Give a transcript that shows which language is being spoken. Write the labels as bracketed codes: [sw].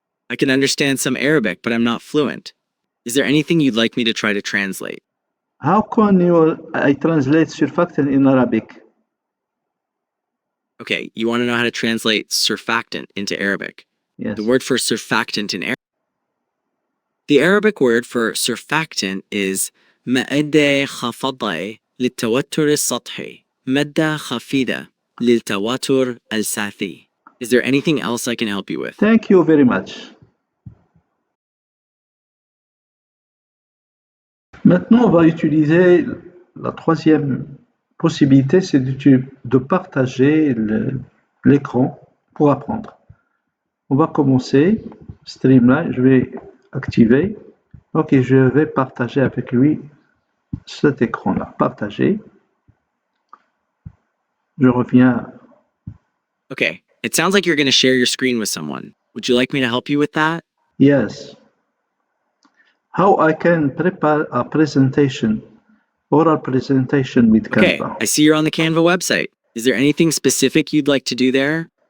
[en] I can understand some Arabic, but I'm not fluent. Is there anything you'd like me to try to translate? How can I translate surfactant in Arabic? Okay, you want to know how to translate surfactant into Arabic. Yes. The word for surfactant in Arabic. The Arabic word for surfactant is [ar] مادة خفضة للتوتر السطحي. مادة خفيفة للتوتر السطحي. [en] Is there anything else I can help you with? Thank you very much. [fr] Maintenant, on va utiliser la troisième possibilité, c'est de partager l'écran pour apprendre. On va commencer, Streamline, je vais activer. Ok, je vais partager avec lui cet écran-là. Partager. Je reviens. [en] Okay, it sounds like you're going to share your screen with someone. Would you like me to help you with that? Yes. How I can prepare a presentation, oral presentation with Okay, Canva. I see you're on the Canva website. Is there anything specific you'd like to do there?